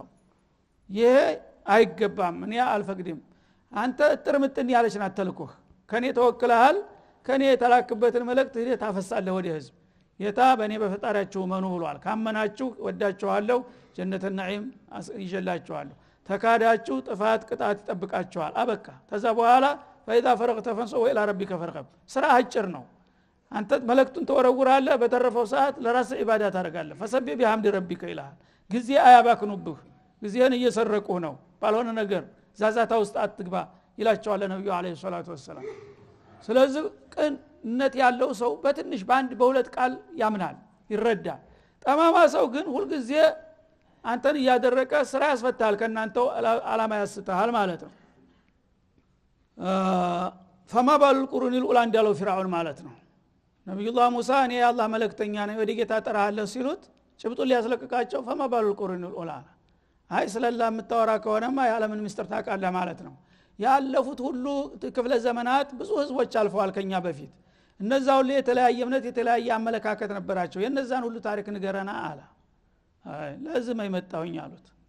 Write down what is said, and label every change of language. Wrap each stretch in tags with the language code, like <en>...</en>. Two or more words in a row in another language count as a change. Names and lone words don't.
<am>ይሄ አይገባም እኔ አልፈቅድም አንተ ጥርምጥን ያለች ናት ተልኮህ ከኔ ተወክለሃል ከኔ የተላክበትን መልእክት ሄደ ታፈሳለህ ወደ ህዝብ የታ በእኔ በፈጣሪያችሁ መኑ ብሏል ካመናችሁ ወዳችኋለሁ ጀነተ ነዒም ይጀላችኋለሁ ተካዳችሁ ጥፋት ቅጣት ይጠብቃችኋል አበቃ ከዛ በኋላ</am> <ar>فاذا فرغت فانصب الى ربك فارغب</ar> <am>ስራ አጭር ነው አንተ መልእክቱን ተወረውራለህ በተረፈው ሰዓት ለራስ ኢባዳ ታደርጋለህ ፈሰብህ</am> <ar>بحمد ربك</ar> <am>ይላል ጊዜ አያባክኑብህ ጊዜን እየሰረቁ ነው ባልሆነ ነገር ዛዛታ ውስጥ አትግባ ይላቸዋል ነብዩ አለይሂ ሰላቱ ወሰለም ስለዚህ ቅንነት ያለው ሰው በትንሽ ባንድ በሁለት ቃል ያምናል ይረዳል ጠማማ ሰው ግን ሁሉ ጊዜ አንተን ያደረቀ ስራ ያስፈታል ከናንተው አላማ ያስተሃል ማለት ነው</am> <ar>فما بال القرون الاولى</ar> <am>እንዳለው ፍርዓውን ማለት ነው ነብዩላህ ሙሳ እኔ የአላህ መልእክተኛ ነኝ ወደ ጌታ ጠራሃለሁ ሲሉት ጭብጡ ሊያስለቅቃቸው</am> <ar>فما بال القرون الاولى</ar> <am>አይ ስለላ የምታወራ ከሆነማ የዓለምን ምስጢር ታውቃለህ ማለት ነው ያለፉት ሁሉ ክፍለ ዘመናት ብዙ ህዝቦች አልፈዋል ከኛ በፊት እነዛው ላይ የተለያየ እምነት የተለያየ አመለካከት ነበራቸው የነዛን ሁሉ ታሪክ ንገረና አለ አይ ለዚህ አይመጣውኝ አሉት</am>